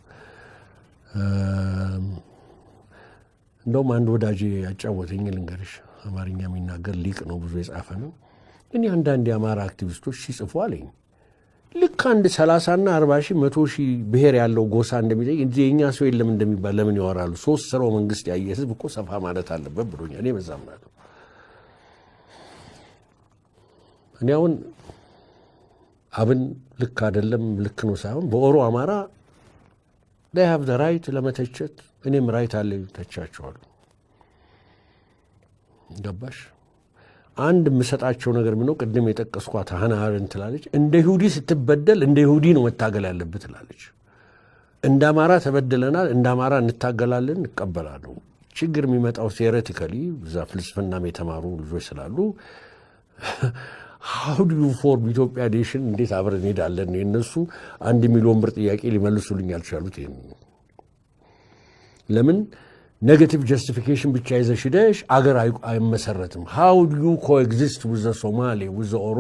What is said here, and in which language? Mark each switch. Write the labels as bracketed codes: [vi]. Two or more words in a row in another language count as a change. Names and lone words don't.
[am] እንደውም አንድ ወዳጅ ያጫወተኝ ልንገርሽ፣ አማርኛ የሚናገር ሊቅ ነው፣ ብዙ የጻፈ ነው። እኔ አንዳንድ የአማራ አክቲቪስቶች ሲጽፉ አለኝ ልክ አንድ 30 እና 40 ሺህ 100 ሺህ ብሔር ያለው ጎሳ እንደሚጠይቅ እዚህ የእኛ ሰው የለም እንደሚባል ለምን ያወራሉ? 3 ስራው መንግስት ያየ ህዝብ እኮ ሰፋ ማለት አለበት ብሎኛል። እኔ በዛም ማለት እኔ አሁን አብን ልክ አይደለም ልክ ነው ሳይሆን በኦሮ አማራ [en] they have the right [am] ለመተቸት እኔም ራይት አለ ተቻቸዋለሁ። ገባሽ? አንድ የምሰጣቸው ነገር ምነው ቅድም የጠቀስኳት ሀና አረንት ትላለች፣ እንደ ይሁዲ ስትበደል እንደ ይሁዲ ነው መታገል ያለበት ትላለች። እንደ አማራ ተበደለናል፣ እንደ አማራ እንታገላለን፣ እንቀበላለን። ችግር የሚመጣው ቴዎሬቲካሊ እዛ ፍልስፍናም የተማሩ ልጆች ስላሉ [en] how do you form Ethiopia nation [am] እንዴት አብረን እንሄዳለን? የነሱ 1 ሚሊዮን ብር ጥያቄ ሊመልሱልኝ ያልቻሉት ይሄን ለምን [en] negative justification [am] ብቻ ይዘሽ ሄደሽ አገር አይመሰረትም? [en] how do you coexist with the Somali with the Oromo